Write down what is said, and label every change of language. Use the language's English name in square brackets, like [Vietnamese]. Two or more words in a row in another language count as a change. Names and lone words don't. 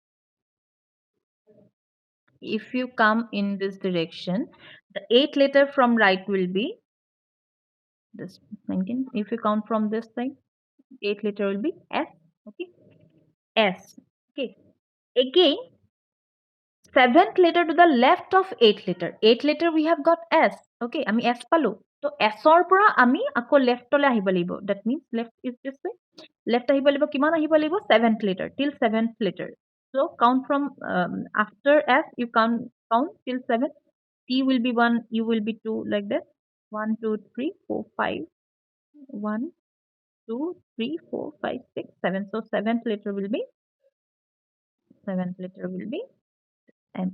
[English] If you come in this direction, the eighth letter from right will be this 19. If you count from this side, eighth letter will be S. Okay, S. Okay. Again, seventh letter to the left of eighth letter. Eighth letter we have got S. [Assamese] Okay, আমি S পালো. তো S ৰ পৰা আমি আকৌ left লৈ আহিব লাগিব. [English] That means left is this way. Left [Assamese] আহিব লাগিব কিমান আহিব লাগিব [English] 7th letter till 7th letter. So count from after S you count till 7. T will be 1, U will be 2 like that. 1 2 3 4 5 1 2 3 4 5 6 7. So 7th letter will be M.